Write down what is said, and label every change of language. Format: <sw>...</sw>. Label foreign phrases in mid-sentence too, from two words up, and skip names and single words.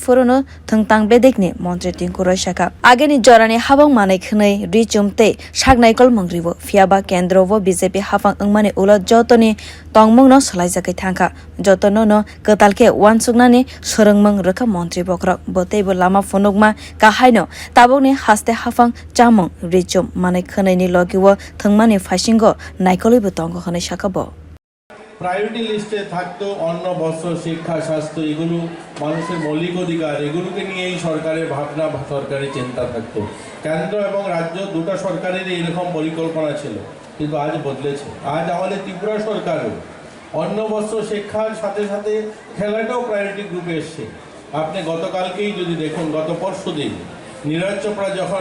<trp>furono thungtang bedek ni montri Tinku roi shaka ageni jorani hapang manai khnai richumte naikol mongribo fiaba kendro bo BJP hapang angmani ulo jotoni tongmung no salai jakai thangka jotono no katalke wansukna ni sorongmung rakha montri bokrak boteibo lama phonokma kahaino tabokni haste hapang chamung richum manai khnai ni logiwo thungmani phasingo naikolibo tongo khane shakabo</trp> <en>priority list</en> <bn>থাকতো অন্ন বস্ত্র শিক্ষা স্বাস্থ্য এগুলো মানুষের মৌলিক অধিকার এগুলোকে নিয়েই সরকারের ভাবনা সরকারের চিন্তা থাকতো কেন্দ্র এবং রাজ্য দুটো সরকারেরই এরকম পরিকল্পনা ছিল কিন্তু আজ বদলেছে আজ আমাদের ত্রিপুরা সরকারও অন্ন বস্ত্র শিক্ষার সাথে সাথে খেলাটাও</bn> <en>priority group</en> <bn>এসছে আপনি গতকালকেই যদি দেখুন গত পরশুদিন নীরজ চোপড়া যখন</bn>